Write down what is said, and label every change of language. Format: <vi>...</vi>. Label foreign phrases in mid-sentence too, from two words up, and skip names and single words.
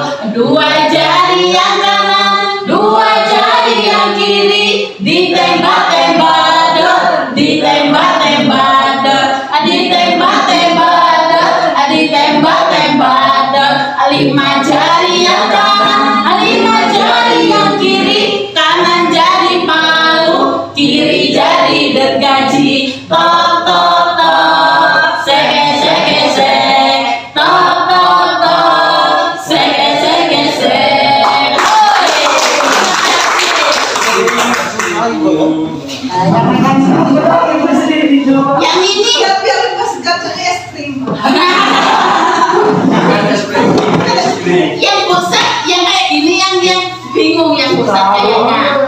<id>Dua jari yang kanan, dua jari yang kiri, ditembak-tembak dor, ditembak-tembak dor, ditembak-tembak dor, ditembak-tembak dor. Lima jari yang kanan, lima jari yang kiri, kanan jadi palu, kiri jadi gergaji. Tok tok tok, seke seke sek, tok tok tok, seke seke sek. Yang ini Biar pas gacor es krim. yang bosan, yang kayak gini, yang bingung, yang bosan kayaknya.</id>